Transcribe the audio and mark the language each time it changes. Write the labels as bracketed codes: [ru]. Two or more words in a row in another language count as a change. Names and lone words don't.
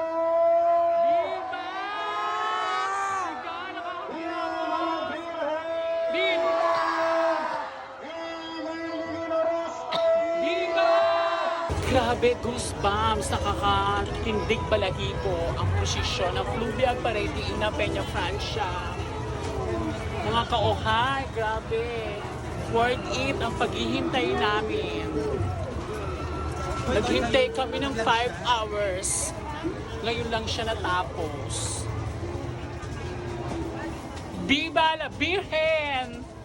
[es] Viva! Viva la Virgen! Viva! Viva el Divino Rostro! Viva! [tl] Grabe, goosebumps, nakakatindig balahibo ang posisyon ng fluvial parade ni Ina Peña Francia. Mga kaohay, grabe. [en] Worth it [tl] ang paghihintay namin. Naghintay kami ng 5 hours. Ngayon lang siya natapos. [es] Viva la Virgen!